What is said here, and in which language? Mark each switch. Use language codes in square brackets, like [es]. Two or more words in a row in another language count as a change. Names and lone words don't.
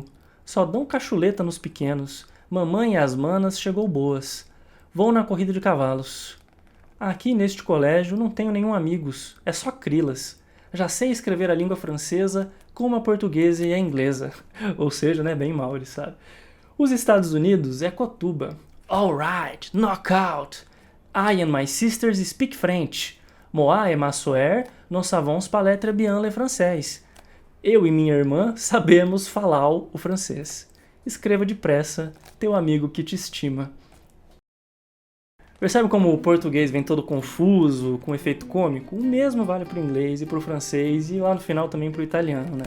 [pt] Só dão cachuleta nos pequenos. Mamãe e as manas chegou boas. Vou na corrida de cavalos. Aqui neste colégio não tenho nenhum amigos. É só crilas. Já sei escrever a língua francesa como a portuguesa e a inglesa. Ou seja, né, bem mal, ele sabe. Os Estados Unidos é cotuba. [en] All right, knockout. I and my sisters speak French. [fr] Moi et ma soeur, nous savons parler très bien le français. [pt] Eu e minha irmã sabemos falar o francês. Escreva depressa, teu amigo que te estima. Percebe como o português vem todo confuso, com efeito cômico? O mesmo vale para o inglês e para o francês e lá no final também para o italiano, né?